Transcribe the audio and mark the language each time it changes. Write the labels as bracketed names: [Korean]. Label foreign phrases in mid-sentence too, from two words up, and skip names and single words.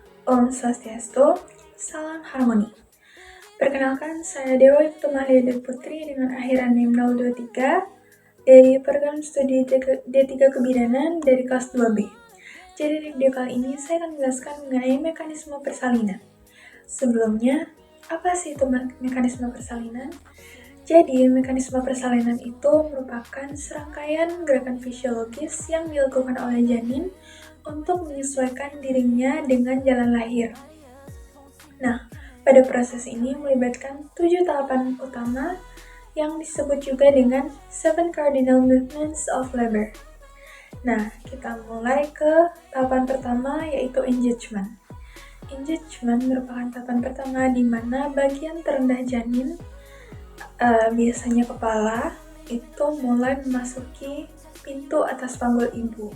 [Indonesian] Om Swastiastu, salam harmoni. Perkenalkan, saya Dewa Tumahlia Putri dengan akhiran NIM 023 dari program studi D3 Kebidanan dari kelas 2B. Jadi di video kali ini saya akan menjelaskan mengenai mekanisme persalinan. Sebelumnya, apa sih itu mekanisme persalinan? Jadi, mekanisme persalinan itu merupakan serangkaian gerakan fisiologis yang dilakukan oleh janin untuk menyesuaikan dirinya dengan jalan lahir. Nah, pada proses ini melibatkan 7 tahapan utama yang disebut juga dengan 7 [English] cardinal movements of labor. [Indonesian] Nah, kita mulai ke tahapan pertama yaitu engagement. Engagement merupakan tahapan pertama di mana bagian terendah janin, biasanya kepala, itu mulai memasuki pintu atas panggul ibu.